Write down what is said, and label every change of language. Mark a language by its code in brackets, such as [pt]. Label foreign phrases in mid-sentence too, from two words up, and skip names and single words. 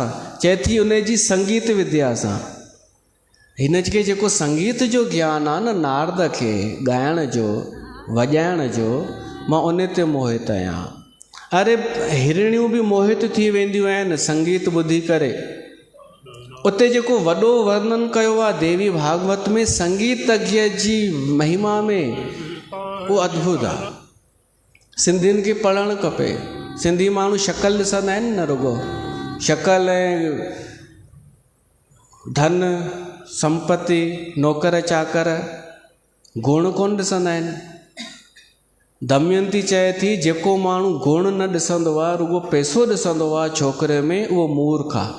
[sd] चए थी उन जी संगीत विद्या सां। हिन खे जेको संगीत जो ज्ञान आहे न नारद खे, ॻाइण जो, वॼाइण जो, मां उन ते मोहित आहियां। अरे हिरणियूं बि मोहित थी वेंदियूं आहिनि संगीत ॿुधी करे। उते जेको वॾो वर्णन कयो आहे देवी भागवत में संगीतज्ञ जी महिमा में, उहो अद्भुत आहे। सिंधियुनि खे पढ़णु खपे। सिंधी माण्हू शक्ल ॾिसंदा आहिनि न, रुगो शक्ल ऐं धन संपत्ति नौकर चाकर, गुण कोन ॾिसंदा आहिनि। दमयंती चए थी जेको माण्हू गुण न ॾिसंदो आहे, रुगो पैसो ॾिसंदो आहे छोकिरे में, उहो मूर्ख आहे।